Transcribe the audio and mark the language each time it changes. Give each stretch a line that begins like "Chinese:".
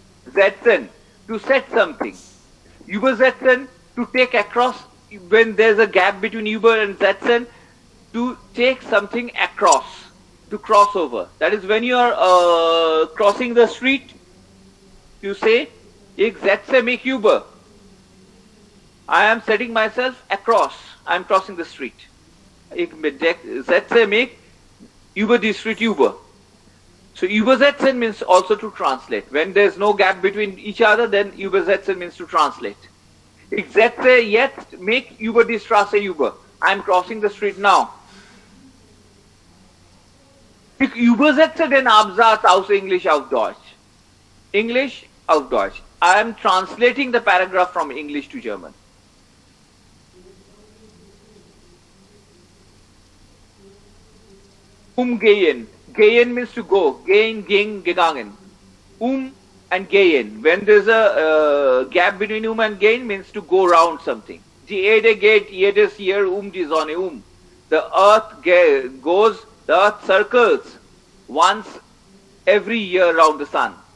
English: Setzen, to set something. Übersetzen, to take across, when there's a gap between über and setzen, to take something across, to cross over. That is when you are crossing the street, you say,
German: ich setze mich über.
English: I am setting myself across. I am crossing the street.
German: Ich setze mich über die Street über.
English: So übersetzen means also to translate. When there is no gap between each other, then übersetzen means to translate.
German: Ich setze jetzt mich über die Straße über.
English: I am crossing the street now.
German: Ich übersetze den Absatz aus Englisch auf Deutsch. English auf Deutsch.
English: I am translating the paragraph from English to German. Umgehen. Gehen means to go. Gehen, ging, gegangen. And gehen. When there's a gap between and gehen means to go round something.
German: Die Erde geht jedes Jahr die Sonne.
English: The earth goes, the earth circles once every year around the sun.